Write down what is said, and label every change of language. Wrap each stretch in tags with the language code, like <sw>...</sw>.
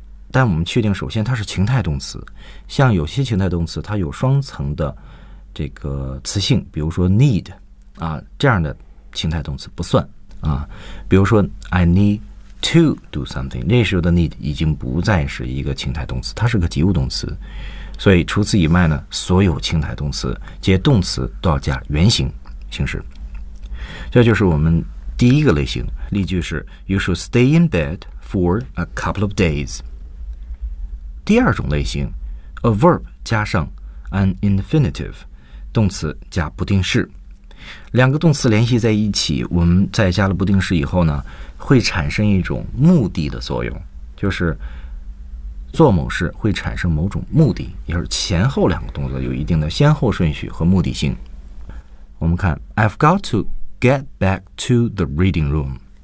<zh>但我们确定，首先它是情态动词，像有些情态动词它有双层的这个词性，比如说 need 啊这样的情态动词不算啊，比如说</zh> <en>I need。 To do something,</en> <zh>那时候的 need 已经不再是一个情态动词，它是个及物动词。所以除此以外呢，所有情态动词接动词都要加原形形式。这就是我们第一个类型。例句是</zh> <en>You should stay in bed for a couple of days.</en> <zh>第二种类型</zh> <en>A verb</en> <zh>加上</zh> <en>an infinitive,</en> <zh>动词加不定式。两个动词联系在一起，我们再加了不定式以后呢，会产生一种目的的作用，就是做某事会产生某种目的，也是前后两个动作有一定的先后顺序和目的性。我们看</zh> <en>I've got to get back to the reading room.</en>